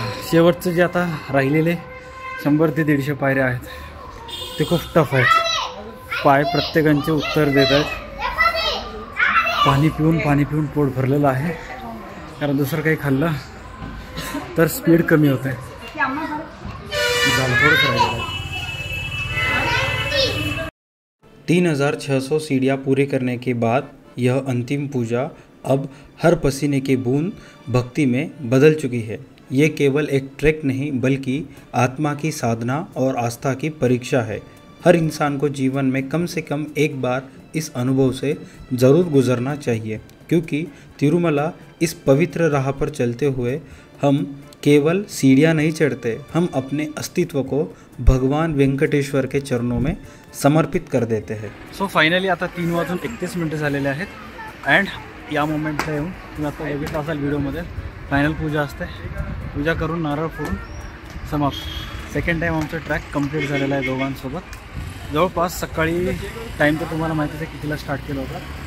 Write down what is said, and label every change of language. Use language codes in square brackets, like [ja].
[mr] शेवटचं जे आता राहिलेले 100 ते 150 पायऱ्या आहेत ते खूप टफ आहेत. पाय प्रत्येकांचे उत्तर देत आहेत. पाणी पिऊन पोट भरलेलं आहे, कारण दुसरं काही खाल्लं तर स्पीड कमी होते. झालं थोडंच राहिलेलं आहे. [hi] 3600 सीढ़ियाँ पूरी करने के बाद यह अंतिम पूजा अब हर पसीने की बूंद भक्ति में बदल चुकी है. ये केवल एक ट्रैक नहीं बल्कि आत्मा की साधना और आस्था की परीक्षा है. हर इंसान को जीवन में कम से कम एक बार इस अनुभव से ज़रूर गुजरना चाहिए, क्योंकि तिरुमला इस पवित्र राह पर चलते हुए हम केवल सीढ़ियाँ नहीं चढ़ते, हम अपने अस्तित्व को भगवान वेंकटेश्वर के चरणों में समर्पित कर देते हैं. [mr] सो फायनली आता 3:31 झालेले आहेत. अँड या मोमेंटला येऊन तुम्ही आता बघितलं असाल व्हिडिओमध्ये फायनल पूजा असते. पूजा करून नारळ फोडून समाप्त. सेकंड टाईम आमचा ट्रॅक कंप्लीट झालेला आहे दोघांसोबत. जवळपास सकाळी टाईम तर तुम्हाला माहितीच आहे कितीला स्टार्ट केला होता.